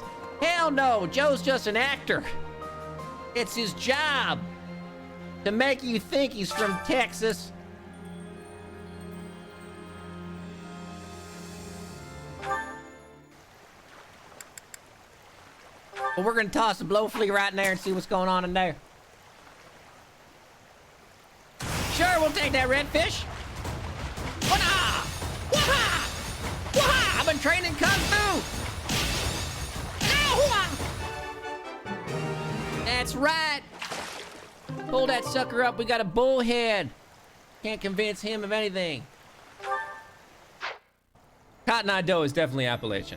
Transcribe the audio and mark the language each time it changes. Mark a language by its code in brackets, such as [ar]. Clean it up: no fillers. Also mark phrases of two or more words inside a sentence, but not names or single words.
[en] Hell no, Joe's just an actor. It's his job to make you think he's from Texas. Well, we're gonna toss a blowflea right in there and see what's going on in there. Sure, we'll take that redfish. Wah-ha! Wah-ha! Wah-ha! I've been training Kung Fu! Ow-hua! That's right. Pull that sucker up, we got a bullhead. Can't convince him of anything. Cotton-eyed doe is definitely Appalachian.